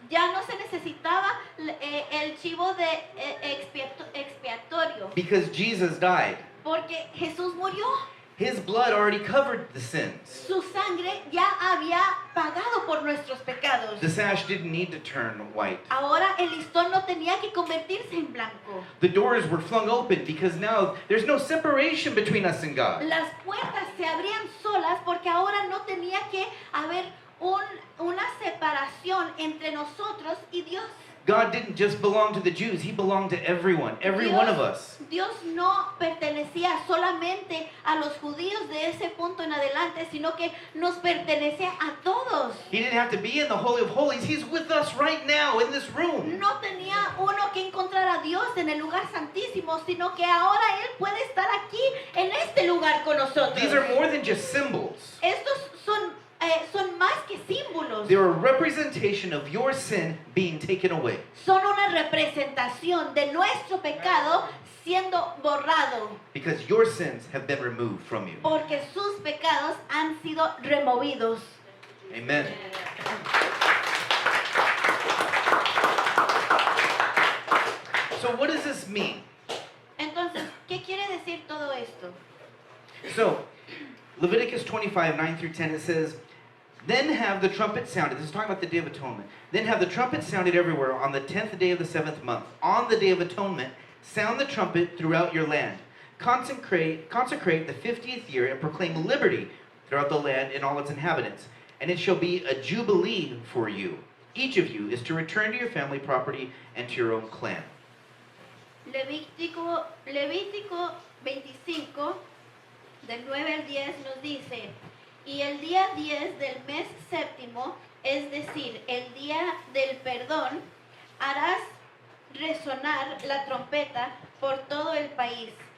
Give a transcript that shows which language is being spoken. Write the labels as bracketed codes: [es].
[es] Ya no se necesitaba el chivo de expiatorio. [en] Because Jesus died. [es] Porque Jesús murió. [en] His blood already covered the sins. [es] Su sangre ya había pagado por nuestros pecados. [en] The sash didn't need to turn white. [es] Ahora el listón no tenía que convertirse en blanco. [en] The doors were flung open because now there's no separation between us and God. [es] Las puertas se abrían solas porque ahora no tenía que haber una separación entre nosotros y Dios. [en] God didn't just belong to the Jews, He belonged to everyone, every one of us. [es] Dios no pertenecía solamente a los judíos de ese punto en adelante, sino que nos pertenecía a todos. [en] He didn't have to be in the Holy of Holies, He's with us right now in this room. [es] No tenía uno que encontrar a Dios en el lugar santísimo, sino que ahora Él puede estar aquí en este lugar con nosotros. [en] These are more than just symbols. [es] Estos son más que símbolos. [en] They're a representation of your sin being taken away. [es] Son una representación de nuestro pecado siendo borrado. [en] Because your sins have been removed from you. [es] Porque sus pecados han sido removidos. [en] Amen. So what does this mean? [es] Entonces, ¿qué quiere decir todo esto? [en] So, Leviticus 25, 9 through 10, it says, Then have the trumpet sounded. This is talking about the Day of Atonement. Then have the trumpet sounded everywhere on the 10th day of the 7th month. On the Day of Atonement, sound the trumpet throughout your land. Consecrate the 50th year and proclaim liberty throughout the land and all its inhabitants. And it shall be a jubilee for you. Each of you is to return to your family property and to your own clan. [es] Levítico 25, del 9 al 10 nos dice, y el día 10 del mes séptimo, es decir, el día del perdón, harás resonar la trompeta por todo el país.